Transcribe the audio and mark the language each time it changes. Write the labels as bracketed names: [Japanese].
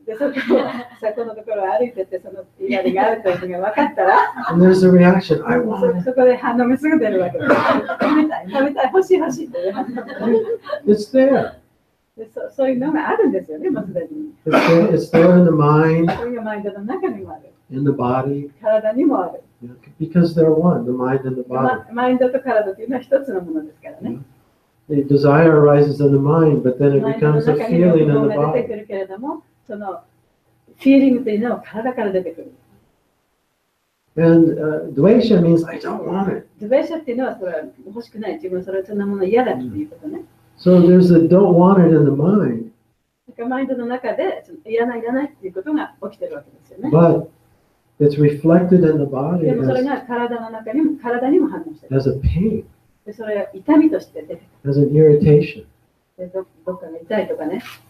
[Japanese] でそこのところを歩いてて、その稲荷があるというのが分かったら、 [English] And there's a reaction. I want it. [Japanese] そこで反応がすぐ出るわけです。食べたい、欲しいという反応。 [English] It's there. [Japanese] でそういうのがあるんですよね、もうすでに。 [English] It's there in the mind, [Japanese] それがマインドの中にもある。 [English] in the body, [Japanese] 体にもある。 [English] because they're one, the mind and the body. [Japanese] マインドと体というのは一つのものですからね。 [English] The desire arises in the mind, but then it becomes a feeling in the [Japanese] 出てく [English] body. [Japanese] るけれども、そのフィーリングというのは体から出てくる。 [English] And dvesha means I don't want it. [Japanese] ドベーシャっていうのはそれは欲しくない。自分そんなもの嫌だっていうことね。 [English] So there's a don't want it in the mind, [Japanese] マインドの中でいらないっていうことが起きてるわけですよね。 [English] but it's reflected in the body [Japanese] でもそれが体にも反応してる。 [English] as a pain, [Japanese] でそれは痛みとして出てくる。 [English] as an irritation. [Japanese] でどっかが痛いとかね。